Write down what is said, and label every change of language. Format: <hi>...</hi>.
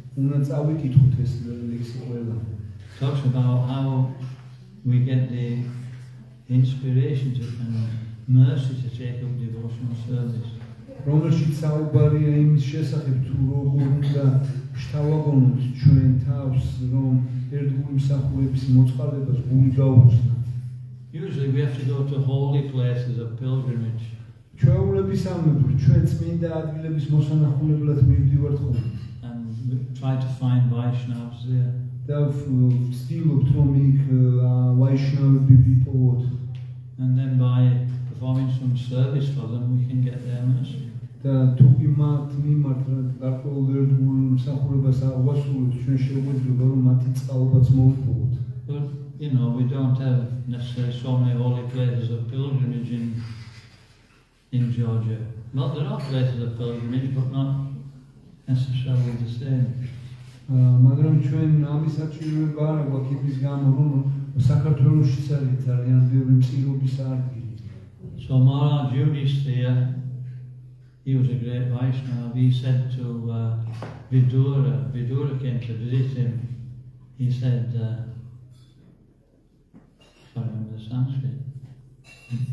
<ka>უნდა წავიკითხოთ ეს ლექსი ყველა.</ka> <en>Talks about how we get the inspiration and mercy to take up devotional service.</en> <ka>რომელშიც საუბარია იმის შესახებ, თუ როგორ უნდა შთავაგონოთ ჩვენ თავს, რომ ერთგული მსახურების მოწყალებას გული გაუხსნათ.</ka> <en>Usually we have to go to holy places of pilgrimage.</en> <ka>ჩვეულებისამებრ ჩვენ წმინდა ადგილების მოსანახულებლად მივდივართ ხოლმე.</ka> <en>And we try to find Vaishnavas there.</en> <ka>და ვცდილობთ, რომ იქ ვაიშნავები ვიპოვოთ.</ka> <en>And then by performing some service for them, we can get their mercy.</en> <ka>და თუ კი მათ მიმართ გარკვეულ ერთგულ მსახურებას აღვასრულებთ, ჩვენ შეგვეძლება, რომ მათი წყალობაც მოვიპოვოთ.</ka> <en>But you know, we don't have necessarily so many holy places of pilgrimage in Georgia. Well, there are places of pilgrimage, but not necessarily the same.</en> <ka>მაგრამ ჩვენ ამის საჭიროება არ აქვს იმის გამო, რომ საქართველოშიც არის ძალიან ბევრი მწირობის ადგილი.</ka> <en>So Maharaj Yudhishthira, he was a great Vaishnava. He said to Vidura came to visit him. He said, sorry, I'm the Sanskrit.</en>